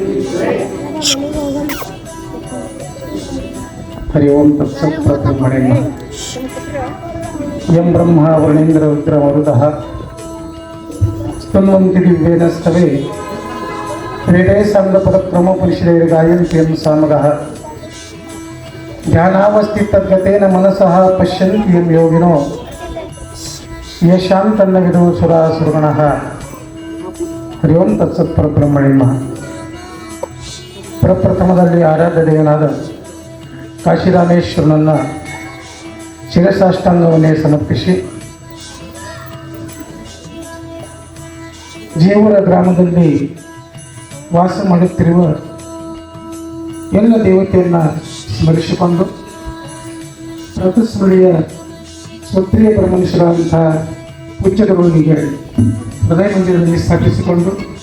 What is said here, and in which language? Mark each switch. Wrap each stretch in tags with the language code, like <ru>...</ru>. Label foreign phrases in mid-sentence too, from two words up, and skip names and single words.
<sa>हरि ओम तत्सत् प्रथमणे यं ब्रह्मा वरुणेन्द्र रुद्र मरुतः स्तुन्वन्ति दिव्येन स्तवे वेदे साङ्गपदक्रमपुरुषैर्गायन्ति यं सामगः ध्यानावस्थितद्गतेन मनसः पश्यन्ति यं योगिनो येषां तन्नविदो सुरासुरगणः हरि ओं तत्सत् परब्रह्मणे नमः.</sa> <kn>ಪ್ರಪ್ರಥಮದಲ್ಲಿ ಆರಾಧ್ಯ ದೇವನಾದ ಕಾಶಿರಾಮೇಶ್ವರನನ್ನು ಶಿರಸಾಷ್ಟಾಂಗವನ್ನೇ ಸಮರ್ಪಿಸಿ ಜೇವೂರ ಗ್ರಾಮದಲ್ಲಿ ವಾಸ ಮಾಡುತ್ತಿರುವ ಎಲ್ಲ ದೇವತೆಯನ್ನು ಸ್ಮರಿಸಿಕೊಂಡು ಪ್ರತಿಸ್ಮರಣೀಯ ಸ್ವತ್ರಿಯ ಪರಮನುಷ್ಯರಾದಂತಹ ಪೂಜ್ಯರುಗಳಿಗೆ ಹೃದಯ ಮಂದಿರದಲ್ಲಿ ಸ್ಥಾಪಿಸಿಕೊಂಡು</kn>